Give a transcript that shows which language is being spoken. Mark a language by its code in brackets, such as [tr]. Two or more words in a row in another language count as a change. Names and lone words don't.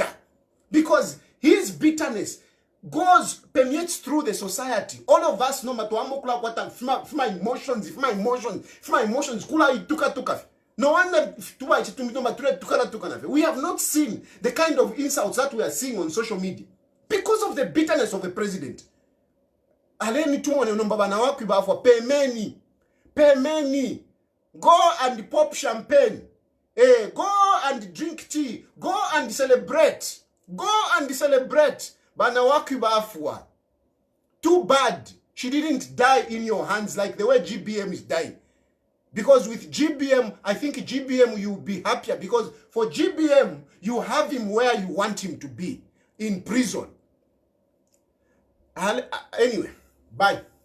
[en] Because his bitterness permeates through the society. All of us know if my emotions, [bem] kula ituka. [en] No wonder we have not seen the kind of insults that we are seeing on social media because of the bitterness of the president. [bem] Aleni tumone nombaba Nawakwi bafwa pemeni. [en] Go and pop champagne. Go and drink tea. Go and celebrate. [bem] Nawakwi bafwa. [en] Too bad she didn't die in your hands like the way GBM is dying. Because with GBM, I think GBM you'll be happier. Because for GBM, you have him where you want him to be. In prison. Anyway, bye.